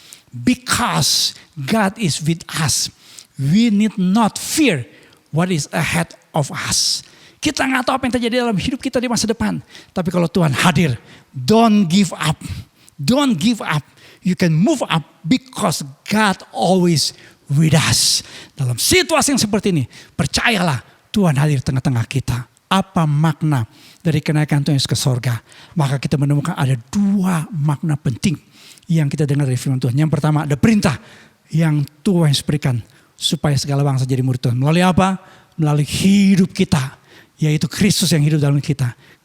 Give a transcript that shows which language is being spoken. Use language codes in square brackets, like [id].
[en] Because God is with us, we need not fear what is ahead of us. [id] Kita nggak tahu apa yang terjadi dalam hidup kita di masa depan. Tapi kalau Tuhan hadir, [en] don't give up. Don't give up. You can move up because God always with us. [id] Dalam situasi yang seperti ini, percayalah Tuhan hadir tengah-tengah kita. Apa makna dari kenaikan Tuhan Yesus ke sorga? Maka kita menemukan ada dua makna penting yang kita dengar dari firman Tuhan. Yang pertama ada perintah yang Tuhan Yesus berikan supaya segala bangsa jadi murid Tuhan. Melalui apa? Melalui hidup kita, yaitu Kristus yang hidup dalam kita.